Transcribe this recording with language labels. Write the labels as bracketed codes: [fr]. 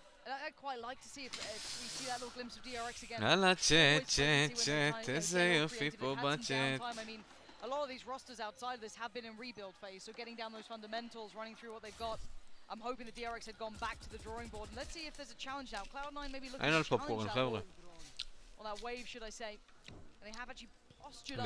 [en] I'd quite like to see if we see that little glimpse of DRX again. [he] יאללה, צ'ט, איזה יופי פה בצ'ט. [en] I mean, a lot of these rosters outside of this have been in rebuild phase, so getting down those fundamentals, running through what they've got. I'm hoping the DRX had gone back to the drawing board. And let's see if there's a challenge now. Cloud9 maybe looking to challenge that wall. Or that wave, should I say. And they have actually postured up.